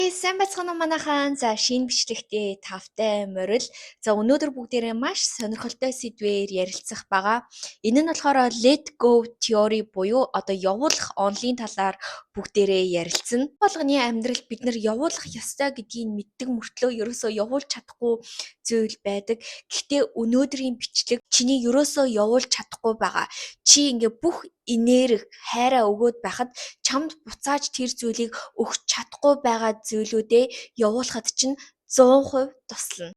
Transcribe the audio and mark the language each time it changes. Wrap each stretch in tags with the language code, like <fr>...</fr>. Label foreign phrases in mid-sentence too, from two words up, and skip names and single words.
<mn>Сайн байцгаана уу манайхан. За шинэ бичлэгтээ тавтай морил. За өнөөдөр бүгдээрээ маш сонирхолтой сэдвээр ярилцах байгаа. Энэ нь болохоор</mn> <en>let go theory</en> <mn>буюу одоо явуулах онлын талаар бүгдээрээ ярилцсан. Болгоны амьдрал бид нар явуулах ёстой гэдгийг мэддэг мөртлөө ерөөсөө явуулж чадахгүй зүйл байдаг. Гэхдээ өнөөдрийн бичлэг чиний ерөөсөө явуулж чадахгүй байгаа. Чи ингээ бүх энерги хайраа өгөөд байхад чамд буцааж тэр зүйлийг өгч чадахгүй байгаа зүйлүүдээ явуулахад чинь 100% туслана.</mn>